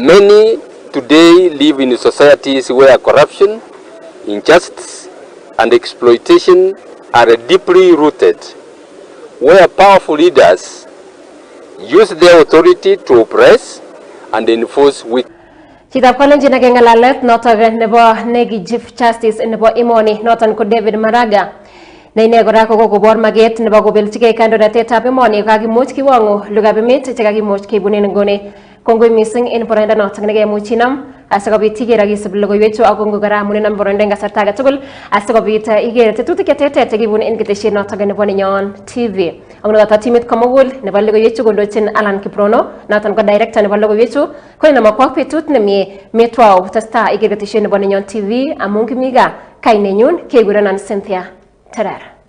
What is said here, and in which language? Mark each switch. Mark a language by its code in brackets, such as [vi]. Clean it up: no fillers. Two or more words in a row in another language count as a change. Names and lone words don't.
[en] Many today live in societies where corruption, injustice, and exploitation are deeply rooted, where powerful leaders use their authority to oppress and enforce weak. [kln] Chitap kalenjin age ngalalet noton nebo negi Chief Justice nebo emoni noton ko David Maraga ne ine kora kokobor maget nebo kobeljigei kandoinatetab emoni kakimuch kiwango lugab emet chekakimuch kebunen nguni kongoi mising en boroindo noton nekemuch inam asikobit iker ak isib logoiwechu ak kongo kora amun inam boroindo en kasarta age tugul asikobit iker tetutik cheterter chekibun en ketesiet noton nebo Nenyon TV ak noton timit komugul nebo logoiwechu kondochin Alan Kiprono noton ko director nebo logoiwechu ko inama kwa betut nemie metwau testa iker ketesiet nebo Nenyon TV amun kimiga kainenyun kekurenon Cynthia Terar.